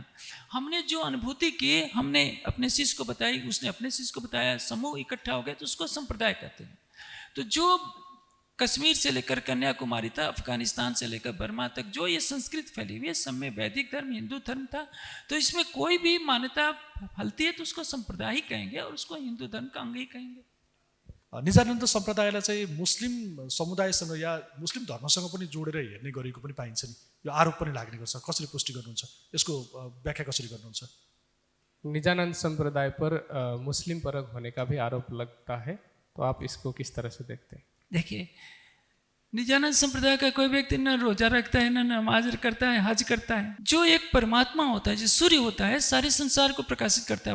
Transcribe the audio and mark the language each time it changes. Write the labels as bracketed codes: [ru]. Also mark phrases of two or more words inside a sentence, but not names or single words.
[hi] हमने जो अनुभूति की, हमने अपने शिष्य को बताई, उसने अपने शिष्य को बताया, समूह इकट्ठा हो गए, तो उसको संप्रदाय कहते हैं। तो जो कश्मीर से लेकर कन्याकुमारी था, अफगानिस्तान से लेकर बर्मा तक जो ये संस्कृत फैली हुई है, सब में वैदिक धर्म, हिंदू धर्म था। तो इसमें कोई भी मान्यता फलती है तो उसको संप्रदाय ही कहेंगे और उसको हिंदू धर्म का अंग ही कहेंगे। [ne] निजानन्द सम्प्रदायलाई चाहिँ मुस्लिम समुदायसँग या मुस्लिम धर्मसँग पनि जोडेर हेर्ने गरेको पनि पाइन्छ नि, यो आरोप पनि लाग्ने गर्छ। कसरी पुष्टि गर्नुहुन्छ? यसको व्याख्या कसरी गर्नुहुन्छ? [hi] निजानंद संप्रदाय पर मुस्लिम परक होने का भी आरोप लगता है, तो आप इसको किस तरह से देखते हैं? देखिए, निजानंद संप्रदाय का कोई व्यक्ति न रोजा रखता है, न नमाज करता है, हज करता है। जो एक परमात्मा होता है, जो सूर्य होता है, सारे संसार को प्रकाशित करता है।